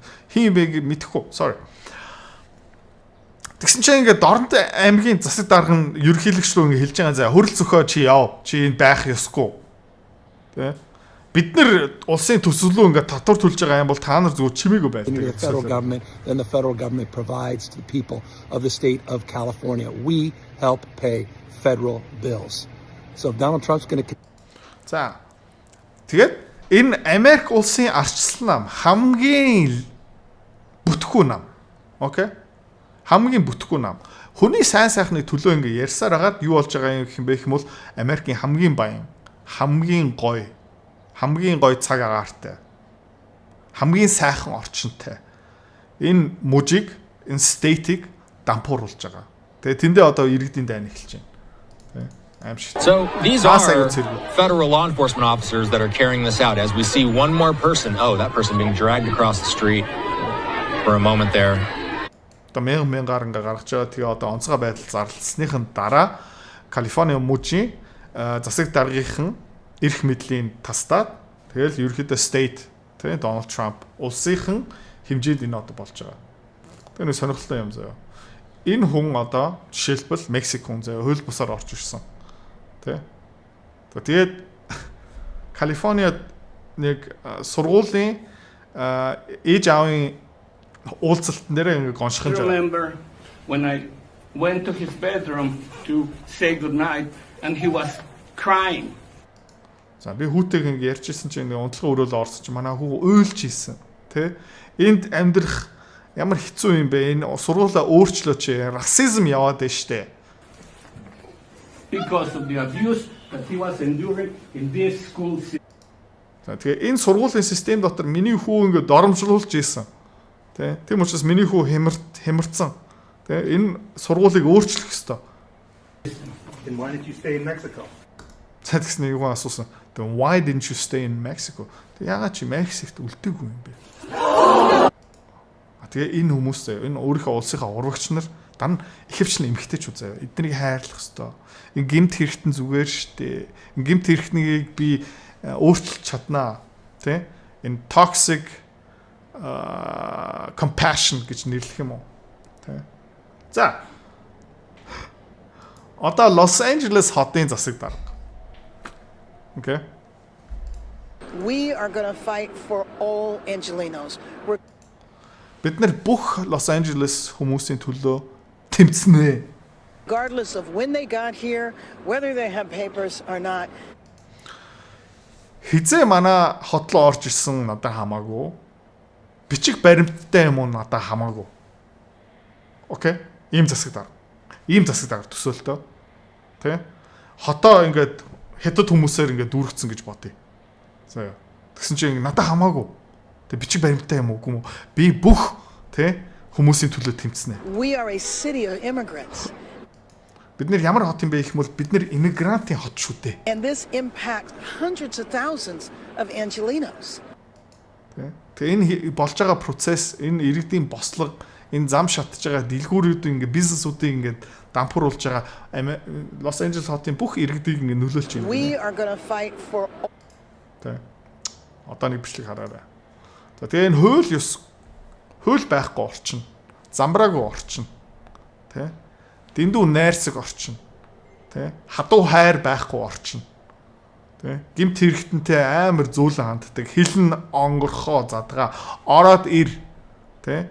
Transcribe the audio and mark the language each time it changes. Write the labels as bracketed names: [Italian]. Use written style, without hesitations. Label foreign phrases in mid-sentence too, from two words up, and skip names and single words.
[Mongolian] Хин бэ мэдэхгүй. Sorry. Тэгсэн чинь ингээд Дорнод аймгийн засаг дарга нь ерөнхийлөгч рүү ингээд хэлж байгаа заяа. Хөрөл цөхөө чи яв. Чи энэ байх ёсгүй. Тэ? Бид нар улсын төсвөлөө ингээд татвар төлж байгаа юм бол та нар зүгээр чимээгүй байдаг. [English] The federal government, then the federal government provides to the people of the state of California. We help pay federal bills. So Donald Trump's going to. [Mongolian] За. Тэгээд энэ Америк улсын арчилсан нам хамгийн бүтэхгүй нам. Окей? Хамгийн бүтэхгүй нам. Хүний сайн сайхны төлөө ингээ ярьсаар хагаад юу болж байгаа юм бэ гэх юм бол Америкийн хамгийн баян, хамгийн гоё цаг агаартай. Хамгийн сайхан орчинтай. Энэ мужийг, энэ стейтийг дампууруулж байгаа. Тэгээ тэндээ одоо иргэдийн дайн эхэлж байна. [English] So these are federal law enforcement officers that are carrying this out. As we see one more person, that person being dragged across the street for a moment there. [Mongolian] Одоо мянгаар ингээ гаргаж байгаа. Тэгээ одоо онцгой байдал зарлалсныхын дараа Калифорни мужийн засаг даргийнхан эрх мэдлийн тастаад тэгэл ерөөхдөө state тэгээ Donald Trump улсынхан хэмжээд энэ одоо болж байгаа. Тэгээ нэг сонирхолтой юм заяа. Энэ хүн одоо жишээлбэл Мексик хүн заяа хууль бусаар орж ирсэн. Тэ. Тэгээд Калифорниад нэг сургуулийн ээж аавын уулзалтан дээр ингээ гоншихын жаа. [English] Remember when I went to his bedroom to say goodnight and he was crying. [Mongolian] За би хүүтэйг ингээ ярьжсэн чинь ингээ унтлагын өрөөл орсон чинь манай хүү уйлж ийсэн. Тэ. Энд амьдрах ямар хэцүү юм бэ? Энэ сургуулаа өөрчлөөч. Расизм яваад байна штэ. [English] Because of the abuse that he was enduring in this school system. [Mongolian] Тэгээ энэ сургуулийн систем дотор миний хүү ингээ доромжлуулж ийсэн. Тэ. Тийм учраас миний хүү хямарцсан. Тэ. Энэ сургуулийг өөрчлөх ёстой. [English] Then why did you stay in Mexico? [Mongolian] Тэгснэ юу асуусан. [English] Then why didn't you stay in Mexico? [Mongolian] Яагаад чи Мексикт үлдээгүй юм бэ? Тэгээ энэ хүмүүс энэ өөрийнхөө улсынхаа урагч нар дан ихэвчлэн эмгэгтэйчүүд заяа. Эднийг хайрлах ёстой. Энэ гэмт хэрэгтэн зүгээр штэ. Гэмт хэрэгтнийг би өөрчилж чаднаа. Тэ? Энэ [English] toxic compassion [Mongolian] гэж нэрлэх юм уу? Тэ? За. Одоо Лос Анжелес хотын засаг дарга. [English] Okay. We are going to fight for all Angelenos. [Mongolian] Бид нар бүх Лос Анжелес хүмүүсийн төлөө тэмцэнэ. [English] Regardless of when they got here, whether they have papers or not. [Mongolian] Хизээ манай хотлоо орж ирсэн надад хамаагүй. Бичиг баримттай юм уу надад хамаагүй. Окей. Ийм засаг дарга төсөөлтөө. Тэ? Хотоо ингээд хятад хүмүүсээр ингээд дүүргэцэн гэж бодъё. За. Тэгсэн чинь надад хамаагүй. Тэг бичиг баримттай юм уу? Би бүх тэ хүмүүсийн төлөө тэмцэнэ. [English] We are a city of immigrants. [Mongolian] Бид нэр ямар хот юм бэ гэх юм бол бид нэр иммигрантын хот шүү дээ. [English] And this impacts hundreds of thousands of Angelenos. [Mongolian] Тэгээ энэ болж байгаа процесс, энэ иргэдийн бослого, энэ зам шатж байгаа дэлгүүрүүд ингээ бизнесүүдийг ингээ дампууруулж байгаа Лос Анжелес хотын бүх иргэдийг ингээ нөлөөлж байна. [English] We are going to fight for. [Mongolian] Одоо нэг бичлэг хараарай. За тэгээ энэ хууль байхгүй орчин, замбраагүй орчин, тэ? Дэндүү найрсаг орчин, тэ? Хадуу хайр байхгүй орчин. Тэ? Гэмт хэрэгтэнтэй амар зөөлөн ханддаг, хилэн онгорхоо задгаа ороод ир, тэ?